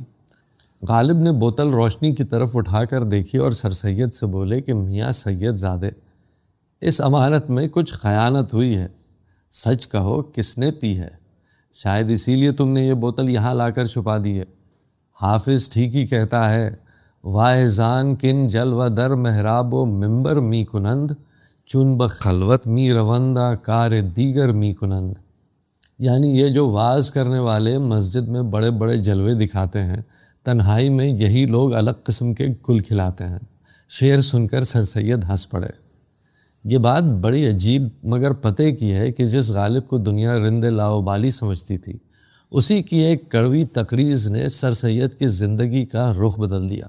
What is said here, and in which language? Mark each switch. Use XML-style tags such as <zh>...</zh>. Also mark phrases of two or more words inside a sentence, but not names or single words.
<ur>غالب نے بوتل روشنی کی طرف اٹھا کر دیکھی اور سر سید سے بولے کہ میاں سید زادے، اس امانت میں کچھ خیانت ہوئی ہے، سچ کہو کس نے پی ہے؟ شاید اسی لیے تم نے یہ بوتل یہاں لا کر چھپا دی ہے۔ حافظ ٹھیک ہی کہتا ہے،</ur> <fa>واعظان کن جل و در محراب و منبر می کنند، چون بخلوت می روندہ کار دیگر می کنند۔</fa> <ur>یعنی یہ جو واعظ کرنے والے مسجد میں بڑے بڑے جلوے دکھاتے ہیں، تنہائی میں یہی لوگ الگ قسم کے گل کھلاتے ہیں۔ شعر سن کر سر سید ہنس پڑے۔ یہ بات بڑی عجیب مگر پتے کی ہے کہ جس غالب کو دنیا رند لاؤبالی سمجھتی تھی، اسی کی ایک کڑوی تقریر نے سر سید کی زندگی کا رخ بدل دیا۔</ur>